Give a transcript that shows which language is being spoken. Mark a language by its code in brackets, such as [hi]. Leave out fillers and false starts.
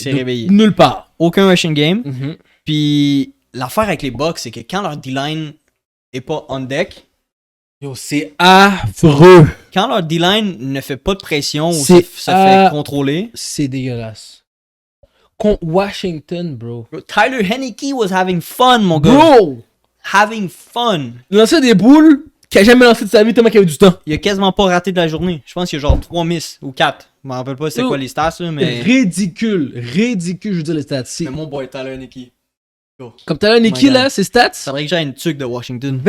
[fr] Il s'est réveillé. Nulle part. Aucun rushing game. Puis l'affaire avec les Bucks, c'est que quand leur D-line est pas [en] on deck, [fr] yo, c'est affreux. Quand leur D-line ne fait pas de pression ou se fait contrôler, c'est dégueulasse. Contre Washington, bro. [en] Tyler Heineke was having fun, [fr] mon gars. [en] Bro! Having fun. [fr] Il lançait des boules qu'il a jamais lancé de sa vie tellement qu'il avait du temps. Il a quasiment pas raté de la journée. Je pense qu'il y a genre 3 miss ou 4. Je me rappelle pas c'est quoi les stats, là, mais... Ridicule, je veux dire les stats. Mais mon boy, Tyler Heineke. Comme Tyler Heineke, là, ses stats. Ça faudrait que j'aille une tuque de Washington.